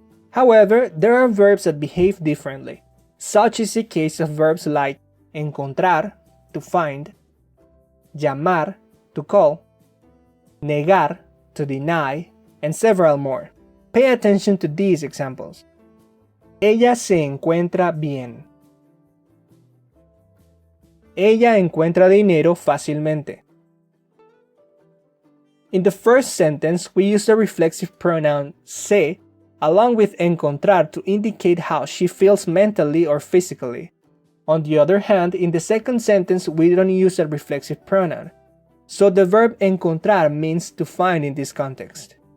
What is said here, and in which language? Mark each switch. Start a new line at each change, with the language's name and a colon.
English: However, there are verbs that behave differently. Such is the case of verbs like encontrar, to find, llamar, to call, negar, to deny, and several more. Pay attention to these examples.
Spanish: Ella se encuentra bien. Ella encuentra dinero fácilmente.
English: In the first sentence, we use the reflexive pronoun se along with encontrar to indicate how she feels mentally or physically. On the other hand, in the second sentence, we don't use a reflexive pronoun. So the verb encontrar means to find in this context.